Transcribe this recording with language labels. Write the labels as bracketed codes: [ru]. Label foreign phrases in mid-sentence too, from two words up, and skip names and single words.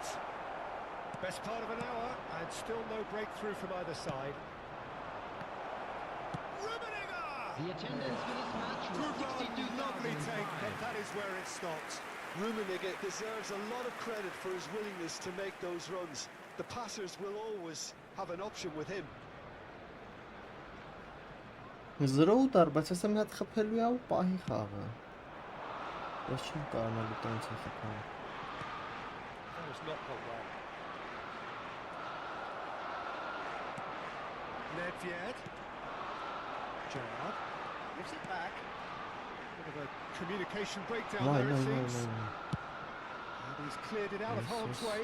[en] Best part of an hour, and still no breakthrough from either side. The attendance for this match was 62,000. Lovely take, but that is where it stopped. Rummenigge deserves a lot of credit for his willingness to make those runs. The passers will always have an option with him. [hy] Զրոուտար, բայց ասեմ մի հատ խփելու է ու պահի խաղը։ Ես չեմ կարողանալու տենց խփել։ [en] That was not gone well. Nedved. Gerrard gives it back. Bit of a communication breakdown there, it seems. And he's cleared it out of harm's way.